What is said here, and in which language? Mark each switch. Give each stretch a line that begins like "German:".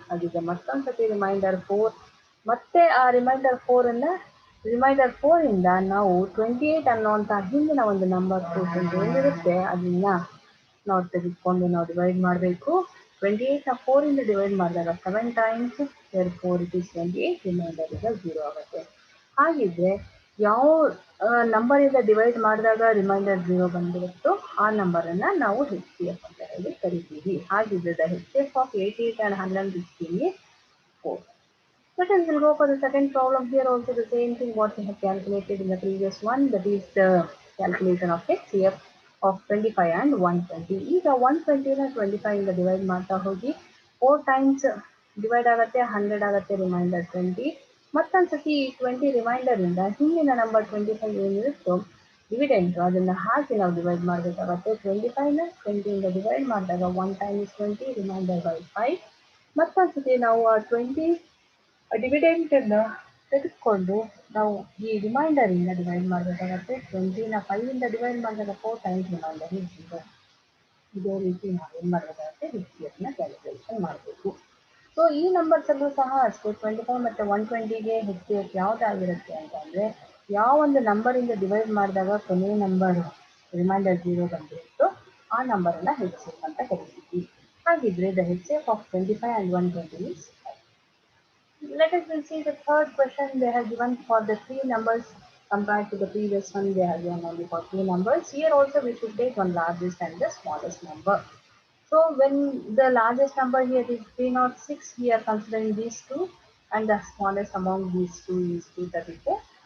Kannada: ಹಾಗಿದ್ರೆ ಮತ್ತೊಂದು ಸತಿ ರಿಮೈಂಡರ್ 4, ಮತ್ತೆ ಆ ರಿಮೈಂಡರ್ 4 ಇಂದ ನಾವು 28 ಅನ್ನೋಂಥ ಹಿಂದಿನ ಒಂದು ನಂಬರ್ ಏನಿರುತ್ತೆ ಅದನ್ನ ನಾವು ತೆಗೆದುಕೊಂಡು ನಾವು ಡಿವೈಡ್ ಮಾಡಬೇಕು. 28ನ 4 ಇಂದ ಡಿವೈಡ್ ಮಾಡಿದಾಗ 7 ಟೈಮ್ಸ್, 4
English: it is
Kannada: 28, ರಿಮೈಂಡರ್ ಈಗ 0 ಆಗುತ್ತೆ. ಹಾಗಿದ್ರೆ ಯಾವ ನಂಬರ್ ಇಂದ ಡಿವೈಡ್ ಮಾಡಿದಾಗ ರಿಮೈಂಡರ್ 0 ಬಂದಿರುತ್ತೋ ಆ ನಂಬರ್ ಅನ್ನ ನಾವು HCF ಅಂತ ಹೇಳಿ ಕರಿತೀವಿ. ಹಾಗಿದ್ರೆ
English: the HCF of 88 and 116 is 4. Let us will go for the second problem. Here also the same thing what we have calculated in the previous one, that is the calculation of HCF of 25 and 120.
Kannada: ಈಗ 120ನ 25 ಇಂದ divide ಮಾಡ್ತಾ ಹೋಗಿ 4 times divide ಆಗುತ್ತೆ, 100 ಆಗುತ್ತೆ, reminder 20. ಮತ್ತೊಂದ್ಸತಿ 20 reminder ಇಂದ ಹಿಂದಿನ number 25 ಏನಿರುತ್ತೋ dividend ಅದನ್ನ ಹಾಕಿ ನಾವು ಡಿವೈಡ್ ಮಾಡಬೇಕಾಗತ್ತೆ. 25ನ 20 ಇಂದ ಡಿವೈಡ್ ಮಾಡಿದಾಗ 1 ಟೈಮ್ ಇಸ್ 20, ರಿಮೈಂಡರ್ ಬೈ 5. ಮತ್ತೊಂದ್ಸತಿ ನಾವು ಆ 20 ಡಿವಿಡೆಂಟ್ ಅನ್ನ ತೆಗೆದುಕೊಂಡು ನಾವು ಈ ರಿಮೈಂಡರ್ ಇಂದ ಡಿವೈಡ್ ಮಾಡಬೇಕಾಗತ್ತೆ. 20ನ 5 ಇಂದ ಡಿವೈಡ್ ಮಾಡಿದಾಗ 4 ಟೈಮ್ಸ್ ರಿಮೈಂಡರ್ ಇಸ್ 0. ಇದೇ ರೀತಿ ನಾವು ಏನು ಮಾಡಬೇಕಾಗುತ್ತೆ, HCFನ ಕ್ಯಾಲ್ಕುಲೇಷನ್ ಮಾಡಬೇಕು. ಸೊ ಈ ನಂಬರ್ಸ್ ಅಲ್ಲೂ ಸಹ ಅಷ್ಟೇ 25 ಮತ್ತು 120ಗೆ HCF ಯಾವುದಾಗಿರುತ್ತೆ ಅಂತಂದರೆ ಯಾವ ಒಂದು ನಂಬರಿಂದ ಡಿವೈಡ್ ಮಾಡಿದಾಗ ಕೊನೆಯ ನಂಬರ್ ರಿಮೈಂಡರ್ 0 ಬಂದಿರುತ್ತೋ ಆ ನಂಬರನ್ನು HCF ಅಂತ ಕರಿತೀವಿ. ಹಾಗಿದ್ರೆ
English: The HCF of 25 and 120 is 5. Let us then see the third question. They have given for the three numbers compared to the previous one. They have given only for two numbers. Here also we should take one largest and the smallest number. So when the largest number here is 306, we are considering these two, and the smallest among these two is 234.